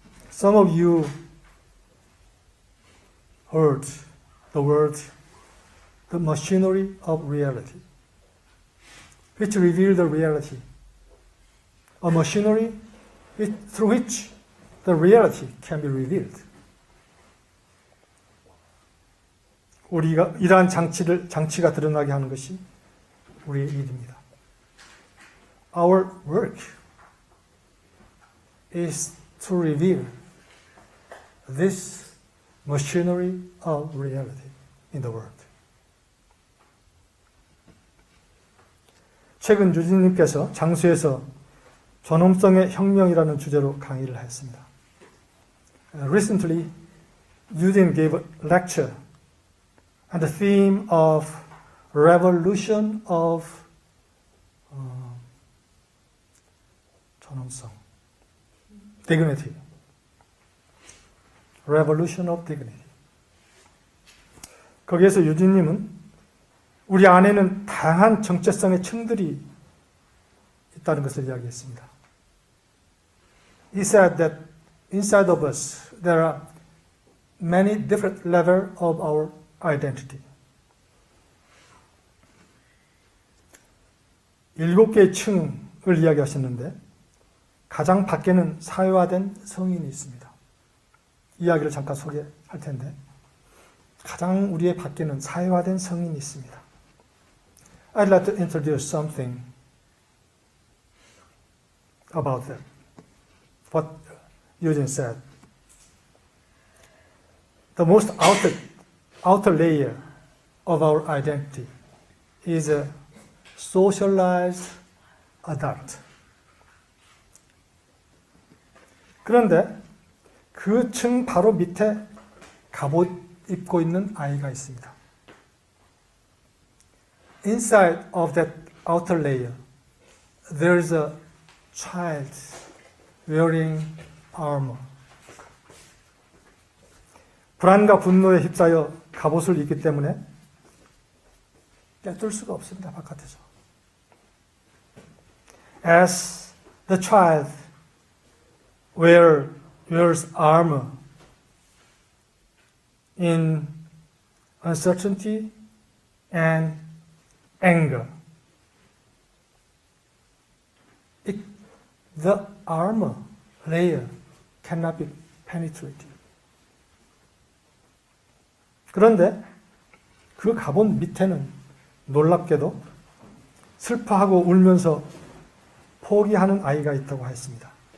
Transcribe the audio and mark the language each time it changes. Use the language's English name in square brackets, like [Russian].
[English] Some of you heard the word the machinery of reality, which reveal the reality. A machinery through which the reality can be revealed. [Korean] 우리가 이러한 장치가 드러나게 하는 것이 우리의 일입니다. [English] Our work is to reveal this machinery of reality in the world. [Korean] 최근 유진님께서 장수에서 존엄성의 혁명이라는 주제로 강의를 했습니다. [English] Recently, Eugene gave a lecture on the theme of revolution of 존엄성, dignity. Revolution of dignity. [Korean] 거기에서 유진님은 우리 안에는 다양한 정체성의 층들이 있다는 것을 이야기했습니다. [English] He said that inside of us there are many different levels of our identity. [Korean] 7개의 층을 이야기하셨는데 가장 밖에는 사회화된 성인이 있습니다. 이야기를 잠깐 소개할 텐데 가장 우리의 밖에는 사회화된 성인이 있습니다. [English] I'd like to introduce something about that. What Eugene said. The most outer layer of our identity is a socialized adult. [Korean] 그런데 그 층 바로 밑에 갑옷 입고 있는 아이가 있습니다. [English] Inside of that outer layer, there is a child wearing armor. [Korean] 불안과 분노에 휩싸여 갑옷을 입기 때문에 떼뚫을 수가 없습니다. 바깥에서. [English] As the child wears armor in uncertainty and anger, the armor layer cannot be penetrated. [Korean] 그런데 그 갑옷 밑에는 놀랍게도 슬퍼하고 울면서 포기하는 아이가 있다고 했습니다.